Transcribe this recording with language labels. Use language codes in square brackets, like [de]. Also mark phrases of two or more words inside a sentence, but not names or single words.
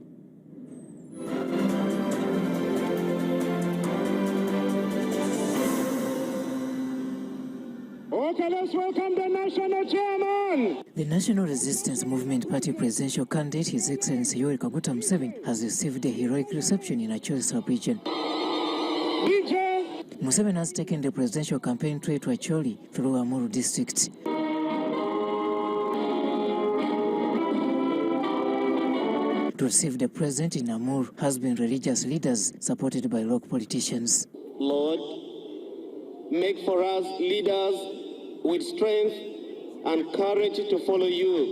[en] Okay, let's welcome the national chairman. The National Resistance Movement Party presidential candidate, His Excellency Yoweri Kaguta Museveni, has received a heroic reception in Acholi sub-region. Museveni has taken the presidential campaign trail to Acholi through Amuru district. To receive the president in Amuru has been religious leaders supported by local politicians. Lord, make for us leaders with strength and courage to follow you.